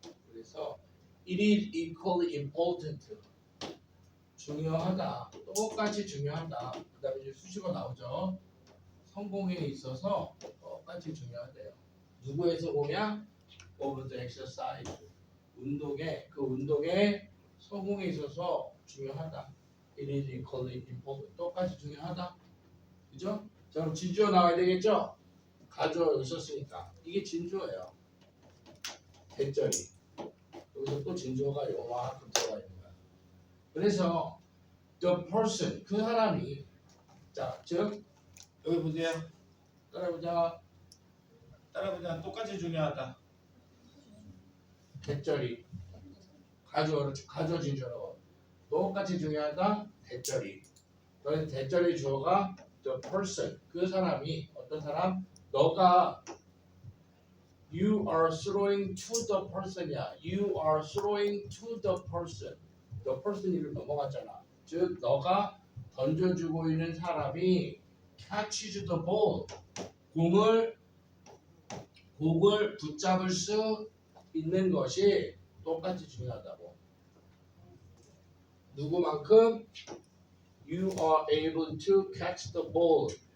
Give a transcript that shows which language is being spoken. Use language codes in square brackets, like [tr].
[ko] 그래서 [en] it is equally important. [ko] 중요하다. 똑같이 중요하다. 그 다음에 이제 수식어 나오죠. 성공에 있어서 똑같이 중요하대요. 누구에서 보면 [en] of the exercise. [ko] 운동의 성공에 있어서 중요하다. [en] It is equally important. [ko] 똑같이 중요하다. 그죠? 자, 그럼 진주어 나와야 되겠죠? 가주어 있었으니까. 이게 진주어예요. 대절이. 여기서 또 진주어가 요만큼 들어가 있는 거야. 그래서 the person, 그 사람이, 자, 즉 여기 보세요. 따라해보자. 똑같이 중요하다. 대절이. 가주어 진주어로. 똑같이 중요하다. 대절이. 그래서 대절의 주어가 the person, 그 사람이. 어떤 사람? [en] 너가 you are throwing to the person이야. You are throwing to the person. [ko] The person 이를 넘어갔잖아. 즉 너가 던져주고 있는 사람이 [en] catches the ball. [ko] 공을 붙잡을 수 있는 것이 똑같이 중요하다고. 누구만큼? [en] You are able to catch the ball.